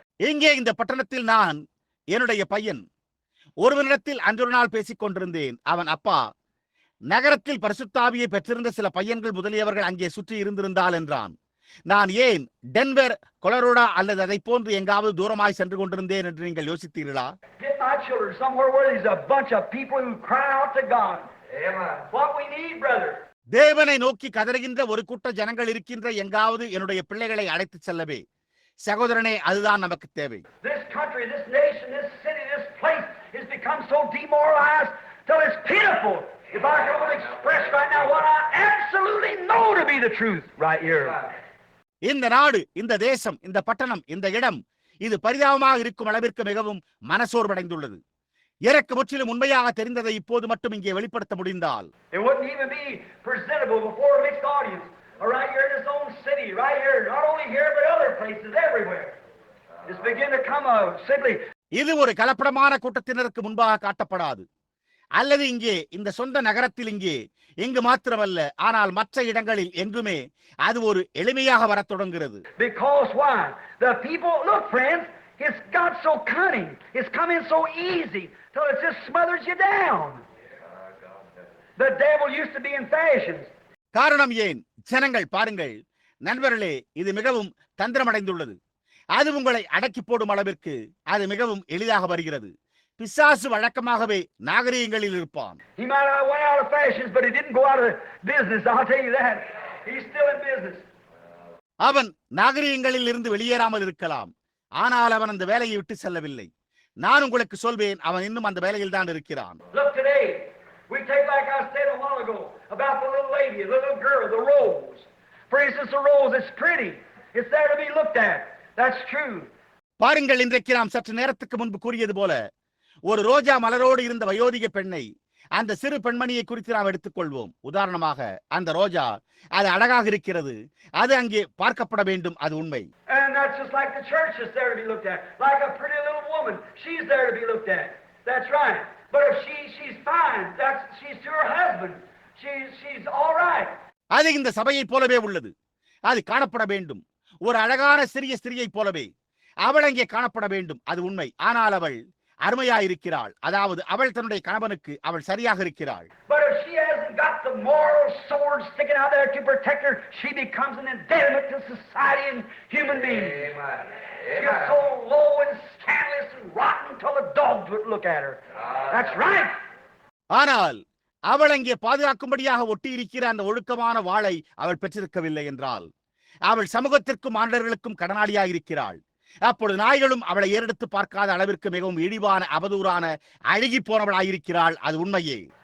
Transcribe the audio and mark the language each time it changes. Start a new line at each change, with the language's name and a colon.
Tamil: இங்கே இந்த பட்டணத்தில் நான் என்னுடைய பையன் ஒருவனிடத்தில் அன்றொரு நாள் பேசிக் கொண்டிருந்தேன். அவன் அப்பா, நகரத்தில் பரிசுத்தாவியை பெற்றிருந்த சில பையன்கள் முதலியவர்கள் அங்கே சுற்றி இருந்திருந்தால் என்றான். நான் ஏன் டென்வர், கொலரோடா அல்லது அதை போன்று எங்காவது தூரமாய் சென்று கொண்டிருந்தேன் என்று நீங்கள் யோசித்தீர்களா?
English: Get my children somewhere where there's a bunch of people who cry out to God. Amen. What we need, brother.
Tamil: தேவனை நோக்கி கதறுகின்ற ஒரு கூட்ட ஜனங்கள் இருக்கின்ற எங்காவது என்னுடைய பிள்ளைகளை அழைத்து செல்லவே. சகோதரனே, அதுதான் நமக்கு தேவை.
English: This country, this nation, this city, this place has become so demoralized till it's pitiful. If I could express right now what I absolutely know to be the truth right here.
Tamil: இந்த நாடு, இந்த தேசம், இந்த பட்டணம், இந்த இடம் இது பரிதாபமாக இருக்கும் அளவிற்கு மிகவும் மனசோர்வடைந்துள்ளது. எனக்கு முற்றிலும் உண்மையாக தெரிந்ததை இப்போது மட்டும் இங்கே வெளிப்படுத்த முடிந்தால்
English: It wouldn't even be presentable before a mixed audience. Right here in his own city, right here, not only here but other places, everywhere. It's beginning to come simply.
Tamil: இது ஒரு கலப்படமான கூட்டத்தினருக்கு முன்பாக காட்டப்படாது, அல்லது இங்கே இந்த சொந்த நகரத்தில் இங்கு மாத்திரமல்ல, ஆனால் மற்ற இடங்களில் எங்குமே அது ஒரு எளிமையாக வரத் தொடங்குகிறது.
English: Because why? The people, look friends, it's got so cunning. It's coming so easy till it just smothers you down. The devil used to be in fashions.
Tamil: காரணம் ஏன்? ஜனங்கள் பாருங்கள் நண்பர்களே, இது மிகவும் தந்திரமடைந்துள்ளது. அது உங்களை அடக்கி போடும் அளவிற்கு அது மிகவும் எளிதாக வருகிறது. பிசாசு வழக்கமாகவே நாகரீகங்களில் இருப்பான்.
English: He might have went out of fashions, but he didn't go out of business. I'll tell you that. He's still in business.
Tamil: அவன் நாகரீகங்களில் இருந்து வெளியேறாமல் இருக்கலாம், ஆனால் அவன் அந்த வேலையை விட்டு செல்லவில்லை. நான் உங்களுக்கு சொல்வேன், அவன் இன்னும் அந்த வேலையில் தான் இருக்கிறான்.
English: Look today, we take like I said a while ago about the little lady, the little girl, the rose. For instance, the rose is pretty. It's there to be looked at. That's true.
Tamil: பாருங்கள், இன்றைக்கு நாம் சற்று நேரத்துக்கு முன்பு கூறியது போல ஒரு ரோஜா மலரோடு இருந்த வயோதிக பெண்ணை, அந்த சிறு பெண்மணியை குறித்து நாம் எடுத்துக்கொள்வோம். உதாரணமாக அந்த ரோஜா அது அழகாக இருக்கிறது, அது அங்கே பார்க்கப்பட வேண்டும், அது உண்மை.
English: And that's just like the church is there to be looked at, like a pretty little woman, she's there to be looked at. That's right. But if she's fine, she's to her husband. She's all right.
Tamil: அது இந்த சபையை போலவே உள்ளது, அது காணப்பட வேண்டும். ஒரு அழகான சிறிய ஸ்திரியை போலவே அவள் அங்கே காணப்பட வேண்டும், அது உண்மை. ஆனால் அவள் அருமையாயிருக்கிறாள், அதாவது அவள் தன்னுடைய கணவனுக்கு அவள் சரியாக இருக்கிறாள்.
English: But if she hasn't got the moral sword sticking out there to protect her, she becomes an impediment to society and human beings. Amen. She's so low and scandalous and rotten until the dogs would look at her. That's right.
Tamil: ஆனால் அவள் அங்கே பாதுகாக்கும்படியாக ஒட்டி இருக்கிற அந்த ஒழுக்கமான வாளை அவள் பெற்றிருக்கவில்லை என்றால் அவள் சமூகத்திற்கும் ஆண்டவர்களுக்கும் கடனாளியாக இருக்கிறாள். அப்பொழுது நாய்களும் அவளை ஏறெடுத்து பார்க்காத அளவிற்கு மிகவும் இழிவான அவதூறான அழுகி போனவளாயிருக்கிறாள், அது உண்மையே.